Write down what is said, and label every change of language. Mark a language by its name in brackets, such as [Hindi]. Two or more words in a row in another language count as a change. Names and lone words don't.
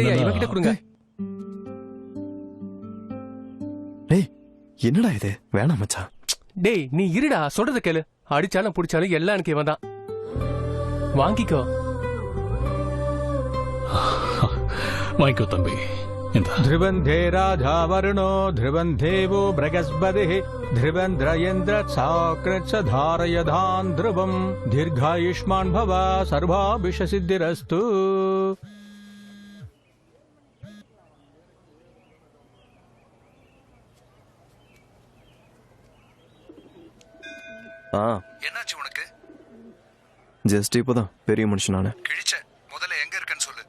[Tamil] என்னடா இது? வேணாம் மச்சான். டேய் நீ இருடா, சொல்றத கேளு. அடிச்சாலும் புடிச்சாலும் எல்லாம் எனக்கு இவன் தான். வாங்கிக்கோ. வாங்கிக்கோ தம்பி. [Sanskrit] ध्रुवन्धे राजा वरुणो ध्रुवन्धेवो बृहस्पतिः ध्रुवन्द्रयेन्द्र साकृत्स धारयधान् ध्रुवम् दीर्घायुष्मान् भव सर्वाभिषसिद्धिरस्तु. [Tamil] என்னாச்சு உனக்கு? ஜஸ்ட் இப்போதான் பெரிய மனுஷனான கிழிச்ச. முதல்ல எங்க இருக்கன்னு சொல்லு.